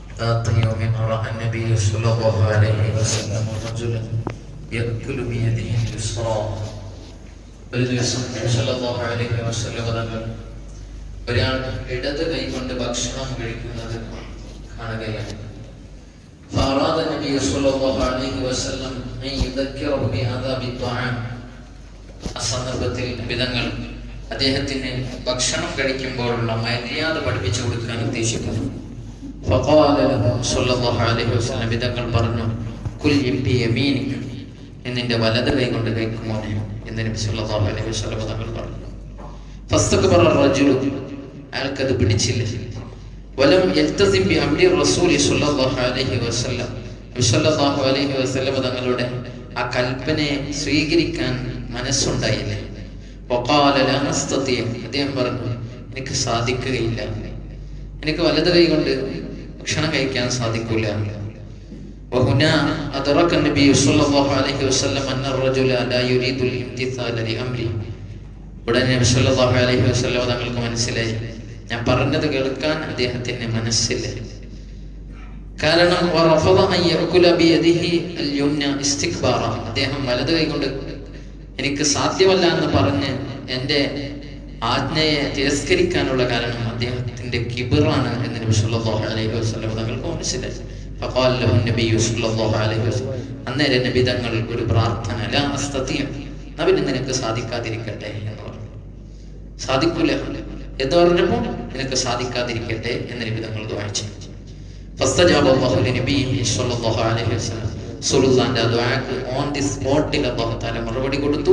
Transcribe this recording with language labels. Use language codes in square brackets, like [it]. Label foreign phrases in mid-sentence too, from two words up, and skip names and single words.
[ar] ذات يوم رأى النبي صلى الله عليه وسلم رجلا يأكل بيده اليسرى. [ml] ഒരു ദിവസം നബി [ar] صلى الله عليه وسلم [ml] തങ്ങൾ ഒരാൾ ഇടത് കൈ കൊണ്ട് ഭക്ഷണം കഴിക്കുന്നത് കാണുകയാണ്. [ar] فأراد النبي صلى الله عليه وسلم أن يذكره بآداب الطعام. [ml] ആ സന്ദർഭത്തിൽ വിധങ്ങൾ അദ്ദേഹത്തിന് ഭക്ഷണം കഴിക്കുമ്പോഴുള്ള മര്യാദ പഠിപ്പിച്ചു കൊടുക്കാൻ ഉദ്ദേശിക്കുന്നു. [ar] فقال له صلى الله عليه وسلم [ml] വിധങ്ങൾ പറഞ്ഞു, [ar] كل بيمينك, [ml] നിന്റെ വലത് കൈ കൊണ്ട് കഴിക്കുമോ എന്ന് നബി [ar] صلى الله عليه وسلم [ml] തങ്ങൾ പറഞ്ഞു. [ar] فاستكبر الرجل, [ml] അയാൾക്കത് പിടിച്ചില്ല. [ar] ولم يلتزم بأمر رسول صلى الله عليه وسلم, [ml] നബി [ar] صلى الله عليه وسلم [ml] തങ്ങളുടെ ആ കൽപ്പനയെ സ്വീകരിക്കാൻ മനസ്സുണ്ടായില്ല. [ar] وقال لا أستطيع, [ml] അദ്ദേഹം പറഞ്ഞു, എനിക്ക് സാധിക്കുകയില്ല, എനിക്ക് വലത് കൈ കൊണ്ട് ഭക്ഷണം കഴിക്കാൻ സാധിക്കില്ല. [ar] وهنا أدرك النبي صلى الله عليه وسلم أن الرجل لا يريد الامتثال لأمره. [ml] ഉടനെ നബി [ar] صلى الله عليه وسلم [ml] തങ്ങൾക്ക് മനസ്സിലായി, ഞാൻ പറഞ്ഞത് കേൾക്കാൻ അദ്ദേഹത്തിന് മനസ്സില്ല. കാരണം [ar] ورفض أن يأكل بيده اليمنى استكبارا, [ml] അദ്ദേഹം വലത് കൈ കൊണ്ട് എനിക്ക് സാധ്യമല്ല എന്ന് പറഞ്ഞ് എൻ്റെ ആജ്ഞയെ തിരസ്കരിക്കാനുള്ള കാരണം അദ്ദേഹത്തിന്റെ കിബറാണ് എന്ന് നബി [ar] صلى الله عليه وسلم [ml] തങ്ങൾക്ക് മനസ്സിലായി. [ar] فقال له النبي صلى الله عليه وسلم, [ml] അന്നേരം നബി തങ്ങൾ ഒരു പ്രാർത്ഥന, [ar] لا استطعت, [ml] നബി നിനക്ക് സാധിക്കാതിരിക്കട്ടെ എന്ന് പറഞ്ഞു. സാധിക്കൂല എന്ന് പറഞ്ഞപ്പോൾ നിനക്ക് സാധിക്കാതിരിക്കട്ടെ എന്ന് നബി തങ്ങൾ ദുആ ചെയ്തു. [ar] فاستجاب الله لنبيه صلى الله عليه وسلم, [ml] റസൂലുള്ളാഹിന്റെ ദുആക്ക് [en] on the spot [ar] الله تعالى [ml] മറുപടി കൊടുത്തു.